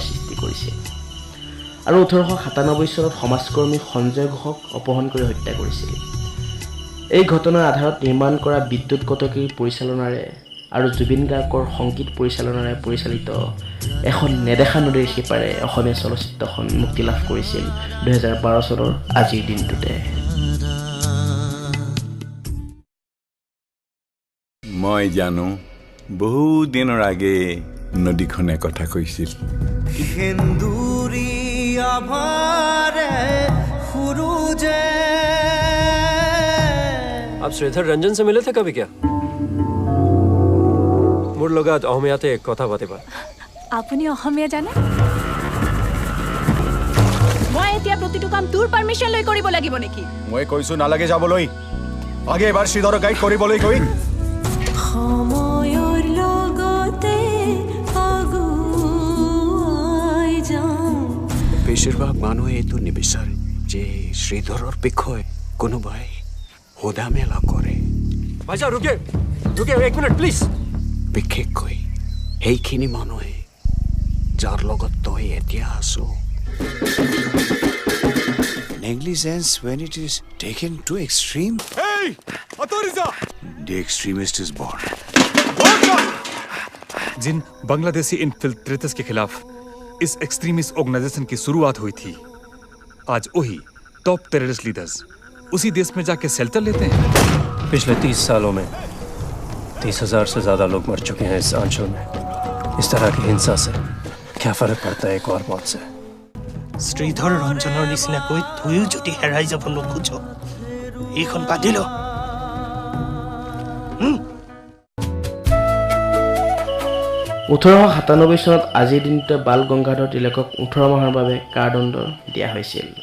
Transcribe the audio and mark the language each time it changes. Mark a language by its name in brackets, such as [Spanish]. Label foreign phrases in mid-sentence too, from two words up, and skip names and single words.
[Assamese] সৃষ্টি কৰিছিল আৰু 1897 চনত সমাজকৰ্মী সঞ্জয় ঘোষক অপহৰণ কৰি হত্যা কৰিছিল এই ঘটনাৰ আধাৰত নিৰ্মাণ কৰা বিদ্যুৎ কটকীৰ পৰিচালনাৰে আৰু জুবিন গাৰ্গৰ সংগীত পৰিচালনাৰে পৰিচালিত এখন নেদেখা নদীৰ সিপাৰে অসমীয়া চলচ্চিত্ৰখন মুক্তি লাভ কৰিছিল 2012 চনৰ আজিৰ দিনটোতে মই জানো বহু দিনৰ আগে নদীখনে কথা কৈছিল [Hindi] आप श्रीधर रंजन से मिले थे कभी क्या [Assamese] মোৰ লগত অসমীয়াতে কথা পাতিবা আপুনি অসমীয়া জানে মই এতিয়া প্ৰতিটো কাম তোৰ পাৰমিশন লৈ কৰিব লাগিব নেকি মই কৈছো নালাগে যাবলৈ আগে এবাৰ শ্ৰীধৰ গাইড কৰিবলৈ কৈ সময়ৰ লগতে আগুৱাই যাওঁ বেছিভাগ মানুহে এইটো নিবিচাৰে যে শ্ৰীধৰৰ বিষয়ে কোনোবাই সোধা মেলা কৰে [Hindi] ভাইজা रुकिए एक मिनट प्लीज [Assamese] বিশেষকৈ সেইখিনি মানুহে যাৰ লগত তই এতিয়া আছো [English] Negligence when it is taken to extreme. Hey! Authoriza! The extremist is born. [Hindi] जिन [English] Bangladeshi infiltrators [Hindi] के खिलाफ इस [English] extremist organization [Hindi] की शुरुआत हुई थी आज वही [English] top terrorist leaders [Hindi] उसी देश में जाके शेल्टर लेते हैं पिछले 30 सालों में 30,000 से ज्यादा लोग मर चुके हैं इस आंचल में इस तरह की हिंसा से क्या फर्क पड़ता है एक और मौत से [Assamese] শ্ৰীধৰ ৰঞ্জনৰ নিচিনাকৈ তয়ো যদি হেৰাই যাব নোখোজ এইখন বান্ধি ল 1897 চনত আজিৰ দিনটোতে বাল গংগাধৰ তিলকক 18 মাহৰ বাবে কাৰাদণ্ড দিয়া হৈছিল